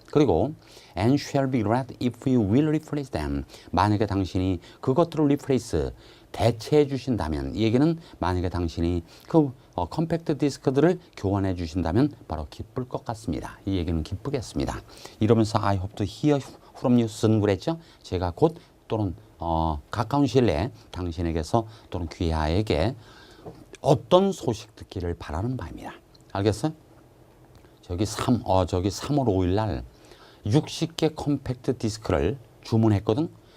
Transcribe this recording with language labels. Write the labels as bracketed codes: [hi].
[ko] 그리고 [en] and shall be glad if you will replace them. [ko] 만약에 당신이 그것들을 replace, 대체해 주신다면, 이 얘기는 만약에 당신이 그 컴팩트 디스크들을 교환해 주신다면 바로 기쁠 것 같습니다. 이 얘기는 기쁘겠습니다. 이러면서 [en] I hope to hear from you soon 그랬죠? [ko] 제가 곧 또는 가까운 시일 내에 당신에게서 또는 귀하에게 어떤 소식 듣기를 바라는 바입니다. 알겠어요? 저기 3월 5일 날 60개 컴팩트 디스크를 주문했거든.